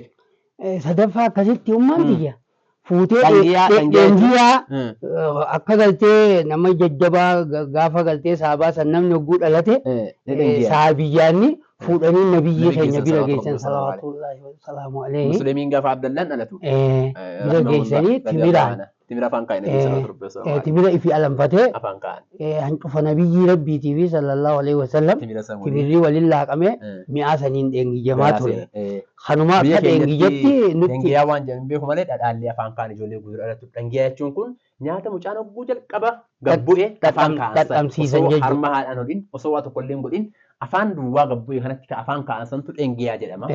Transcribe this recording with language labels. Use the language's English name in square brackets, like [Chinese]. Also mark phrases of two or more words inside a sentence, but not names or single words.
[Oromo] Sadaffaa akkasitti ummaan kiyya fuutee dheengiyaa akka galtee nama jajjabaa gaafa galtee saabaa san namni hogguu dhalate saabiyyaanni fuudhanii nabiyyii keenya bira geessan [Arabic] صلوات الله وسلام عليه. [Oromo] Musliimiin gaafa Abdallaan dhalatu bira geessanii timira afaan kaa'e timira ifi alanfatee afaan kaa'an hancufa nabiyyii rabbiitii fi [Arabic] صلى الله عليه وسلم [Oromo] timirri waliin laaqamee mi'aa saniin dheengijamaa ture. Kanuma akka dheengijetti nutti dheengiyaa waan jedhan beeku malee dhadhaallee afaan kaa'an ijoollee guutuu dhalatu. Dheengiyaa jechuun kun nyaata mucaan hogguu jalqaba gabbu'ee afaan dhadhamsiisan jechuudha. Harma haadhaan hodhin osoo waa tokko illee hin godhin afaan duwwaa gabbu'ee kanatti afaan kaa'an santu dheengiyaa jedhama.